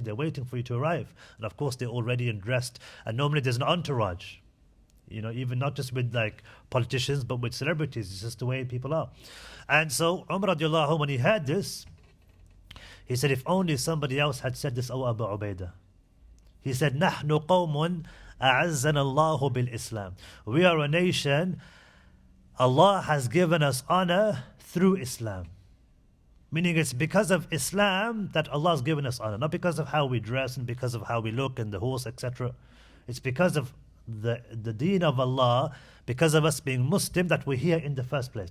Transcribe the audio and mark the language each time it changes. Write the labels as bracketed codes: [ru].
[en] They're waiting for you to arrive, and of course they're already dressed. And normally there's an entourage, even not just with like politicians, but with celebrities. It's just the way people are. And so Umar radiallahu anhu, when he heard this, he said, if only somebody else had said this, O Abu Ubaidah. He said, [ar] نحن قوم أعزنا الله بالإسلام. [en] We are a nation, Allah has given us honor through Islam. Meaning it's because of Islam that Allah has given us honor, not because of how we dress and because of how we look and the horse, etc. It's because of the deen of Allah, because of us being Muslim, that we're here in the first place.